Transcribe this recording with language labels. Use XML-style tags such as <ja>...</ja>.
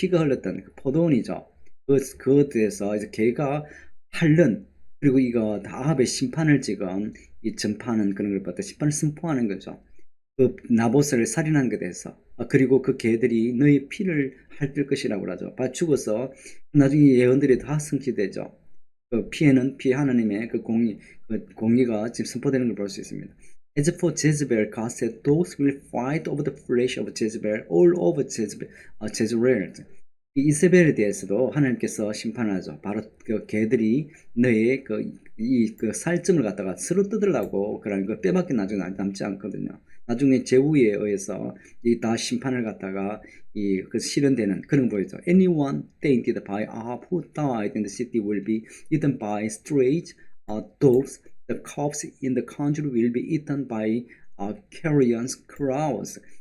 <ko>피가 흘렀던 그 포도원이죠. 그것에서 이제 걔가 핥는 그리고 이거 아합의 심판을 지금 이 전파하는 그런 걸 봤다. 심판을 선포하는 거죠. 그 나봇을 살인한 것에 대해서 그리고 그 개들이 너희 피를 핥을 것이라고 하죠. 죽어서 나중에 예언들이 다 성취되죠. 그 피해는 하나님의 그 공의가 지금 선포되는 걸 볼 수 있습니다.</ko> <en>As for Jezebel, God said, those will fight over the flesh of Jezebel, all over Jezreel.</en> <ko>이 이세벨에 대해서도 하나님께서 심판하죠. 바로 그 개들이 너의 그 살점을 갖다가 서로 뜯으려고 그런 거 빼밖에 나중에 남지 않거든요. 나중에 제후에 의해서 이 다 심판을 갖다가 실현되는 그런 거 보이죠.</ko> <en>Anyone tainted by Ahab who died in the city will be eaten by strays, dogs. The corpse in the country will be eaten by carrion crows.</en>